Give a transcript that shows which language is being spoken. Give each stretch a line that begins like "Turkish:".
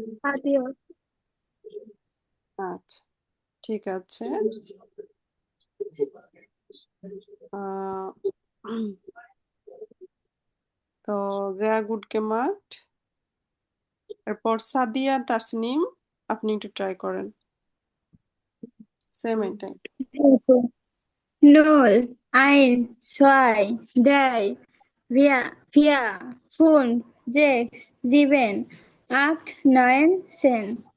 Spanish: Adios.
Bangla: আচ্ছা, ঠিক আছে। আহ, তো
German: sehr gut gemacht.
Bangla: এরপর সাদিয়া তাসনিম, আপনি একটু ট্রাই করেন, সেম এটাই।
German: Null, eins, zwei, drei, vier, fünf, sechs, sieben, acht, neun, 10.